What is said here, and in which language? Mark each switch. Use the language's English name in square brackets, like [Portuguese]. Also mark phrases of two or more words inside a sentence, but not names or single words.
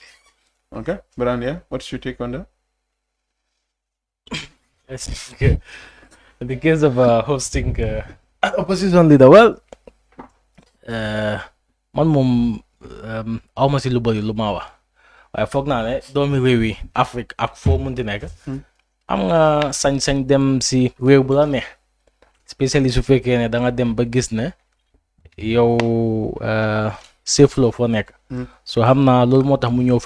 [English] okay Biran, yeah, what's your take on that? Yes, okay. In the case of hosting opposition leader, well, [Wolof] man mom almost lu bari lu ma wax waaye foog naa ne doomi réew yi Afrique ak foo munti nekk am nga sañ-sañ dem si réew bu la neex spécialiste su fekkee ne da nga dem ba gis ne yow safe loo foo nekk so xam naa loolu moo tax mu ñëw fii